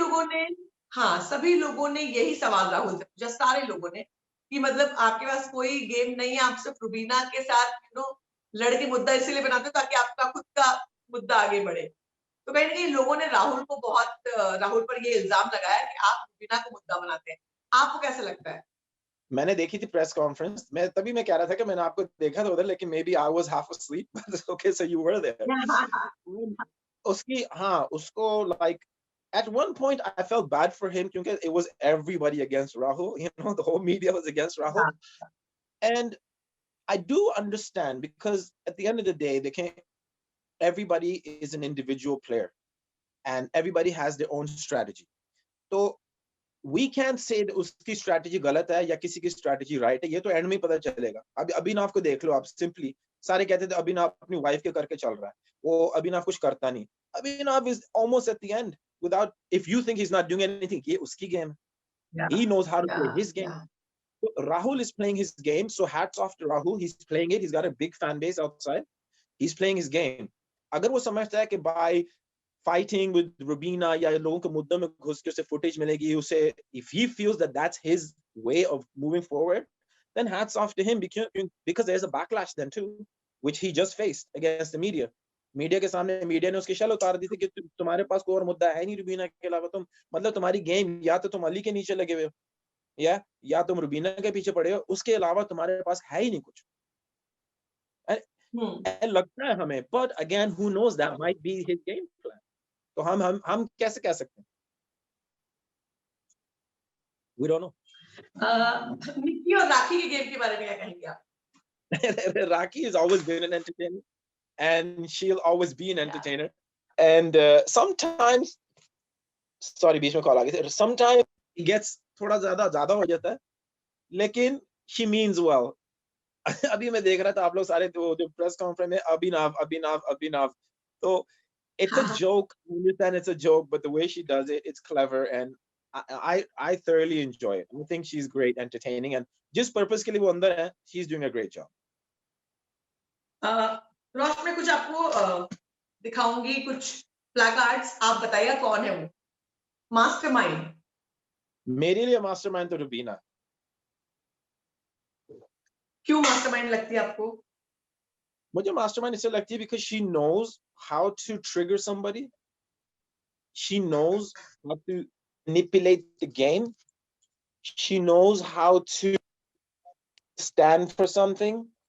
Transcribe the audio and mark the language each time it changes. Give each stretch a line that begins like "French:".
Hindi: लोगों ने, हाँ, सभी लोगों ने यही सवाल राहुल से पूछा, सारे लोगों ने, कि मतलब आपके पास कोई गेम नहीं है, आप सिर्फ रुबीना के साथ लड़ के मुद्दा इसीलिए बनाते हो ताकि आपका खुद का मुद्दा आगे बढ़े। तो कहीं न कहीं लोगों ने राहुल को बहुत राहुल पर ये इल्ज़ाम लगाया कि आप रुबीना को मुद्दा बनाते हैं। आपको कैसा लगता है? मैंने देखी थी प्रेस कॉन्फ्रेंस, तभी मैं कह रहा था कि मैंने आपको देखा था उधर, लेकिन
English: Maybe I was half asleep but okay, so you were there.
Hindi: उसकी हाँ, उसको
English: Like at one point I felt bad for him क्योंकि it was everybody against Rahul, the whole media was against Rahul.
Hindi: हाँ,
English: And I do understand because at the end of the day, they can't, everybody is an individual player and everybody has their own strategy. So we can't say that
Hindi: उसकी strategy गलत है या किसी की strategy right है, ये तो end में ही पता चलेगा। अभी अभिनव को देख लो आप, simply सारे कहते थे अभिनव अपनी wife के करके चल रहा है, वो अभिनव कुछ करता नहीं।
English: Abhinav is almost at the end without, if you think he's not doing anything,
Hindi: ये उसकी game,
English: Yeah, he knows how to yeah, play his game। Yeah. So Rahul is playing his game, so hats off to Rahul, he's playing it, he's got a big fan base outside, he's playing his game।
Hindi: अगर वो समझता है कि
English: by fighting with Rubina
Hindi: या लोगों के मुद्दों में घुस के उसे footage मिलेगी, उसे,
English: if he feels that that's his way of moving forward, then hats off to him, because there's a backlash then too, which he just faced against the media।
Hindi: Media के सामने मीडिया ने उसकी शल उतार दी थी कि तुम्हारे पास कोई और मुद्दा है नहीं रुबीना के अलावा, तुम मतलब तुम्हारी गेम या तो तुम अली के नीचे लगे हुए हो या तुम रुबीना के पीछे पड़े हो, उसके अलावा तुम्हारे पास है ही नहीं कुछ।
English: And हुँ।
Hindi: लगता है हमें,
English: but again who knows, that might be his game plan।
Hindi: तो हम कैसे कह सकते हैं?
English: We don't know।
Hindi: निक्की और राखी के गेम के बारे में क्या कहेंगे आप?
English: Raki has always been an entertainer and she'll always be an yeah, entertainer। And sometimes, sorry
Hindi: बीच में कॉल आ गई थी,
English: sometimes he gets
Hindi: थोड़ा ज्यादा हो जाता है, लेकिन
English: she means well।
Hindi: अभी मैं देख रहा था आप लोग सारे तो जो प्रेस कॉन्फ्रेंस में अभिनव, तो
English: it's a
Hindi: हाँ,
English: joke, I understand it's a joke, but the way she does it, it's clever, and I thoroughly enjoy it। I think she's great entertaining, and
Hindi: जिस पर्पस के लिए वो अंदर है,
English: she's doing a great job। Uh,
Hindi: रोश में कुछ आपको दिखाऊंगी, कुछ प्लाकार्ड्स, आप बताइए कौन है वो मास्टरमाइंड। मेरे लिए मास्टरमाइंड तो रुबीना। क्यों मास्टरमाइंड लगती है आपको? मुझे मास्टरमाइंड इससे लगती है
English: because she knows how to trigger somebody. She knows how to manipulate the game. She knows how to stand for something.